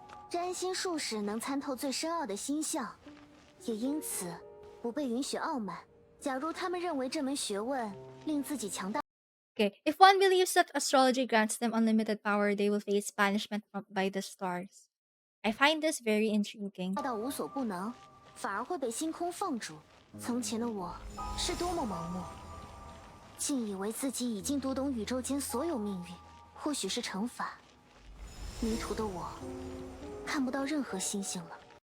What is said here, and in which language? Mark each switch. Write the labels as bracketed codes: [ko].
[zh] 占星术士能参透最深奥的星象，也因此不被允许傲慢。假如他们认为这门学问令自己强大， [en] Okay, if one believes that astrology grants them unlimited power, they will face banishment by the stars. I find this very intriguing. [zh] 到无所不能，反而会被星空放逐。从前的我是多么盲目，竟以为自己已经读懂宇宙间所有命运，或许是惩罚。迷途的我，看不到任何星星了。